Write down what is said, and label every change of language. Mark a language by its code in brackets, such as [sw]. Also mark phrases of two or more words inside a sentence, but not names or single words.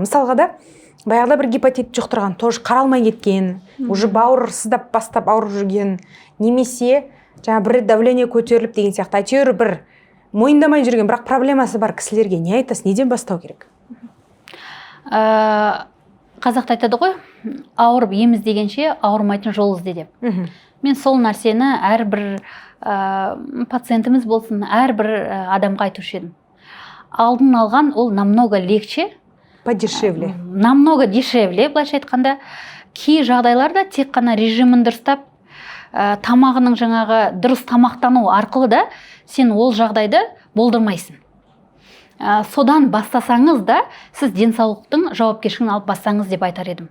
[kk] Мысалға да баяғыда бір гепатит жұқтырған, тоже қаралмай кеткен, уже бауыр сыздап бастап ауырып жүрген, немесе жаңа бір давление көтеріліп деген сияқты, әйтеуір бір мойындамай жүрген, бірақ проблемасы бар кісілерге не айтасыз, неден бастау керек? Қазақта айтады ғой, ауырып ем іздегенше ауырмайтын жол ізде деп. Мен сол нәрсені әрбір пациентіміз болсын, әрбір адамға айтушы едім. Алдын алған ол [ru] намного легче, подешевле. Намного дешевле, [kk] былайша айтқанда. Кей жағдайларда тек қана режимін дұрыстап, тамағының жаңағы дұрыс тамақтану арқылы да сен ол жағдайды болдырмайсың. Содан бастасаңыз да сіз денсаулықтың жауапкершілігін алып бассаңыз деп айтар едім.